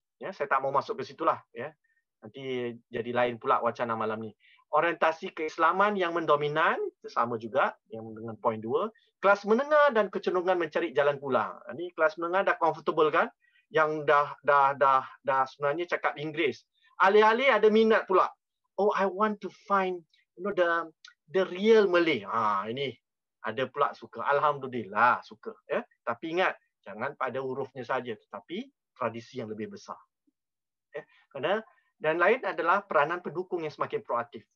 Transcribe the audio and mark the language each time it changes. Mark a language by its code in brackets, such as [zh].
[ms] Ya, saya tak mau masuk ke situlah ya. Nanti jadi lain pula wacana malam ni. Orientasi keislaman yang mendominan, sama juga yang dengan poin 2. Kelas menengah dan kecenderungan mencari jalan pulang. Ini kelas menengah dah comfortable kan, yang dah sebenarnya cakap Inggeris. Alih-alih ada minat pula. [en] Oh, I want to find the real Malay. [ms] Ini ada pula suka. Alhamdulillah suka. Ya. Tapi ingat, jangan pada hurufnya saja, tetapi tradisi yang lebih besar. Ya. Dan lain adalah peranan pendukung yang semakin proaktif.